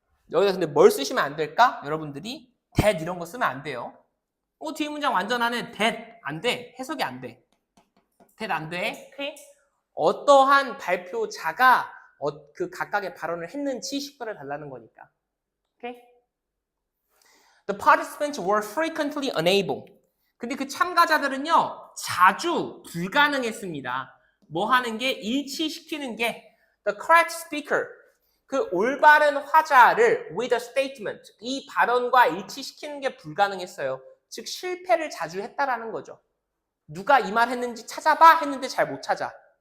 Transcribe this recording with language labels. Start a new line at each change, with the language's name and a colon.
Korean: 여기다 근데 뭘 쓰시면 안 될까? 여러분들이 that 이런 거 쓰면 안 돼요. 뒤에 문장 완전하네. that 안 돼. 해석이 안 돼. that 안 돼. 오케이? 어떠한 발표자가 그 각각의 발언을 했는지 식별해 달라는 거니까. 오케이?
English: The participants were frequently unable.
Korean: 근데 그 참가자들은요, 자주 불가능했습니다. 뭐 하는 게? 일치시키는 게.
English: The correct speaker.
Korean: 그 올바른 화자를
English: with a statement.
Korean: 이 발언과 일치시키는 게 불가능했어요. 즉, 실패를 자주 했다라는 거죠. 누가 이 말 했는지 찾아봐 했는데 잘 못 찾아.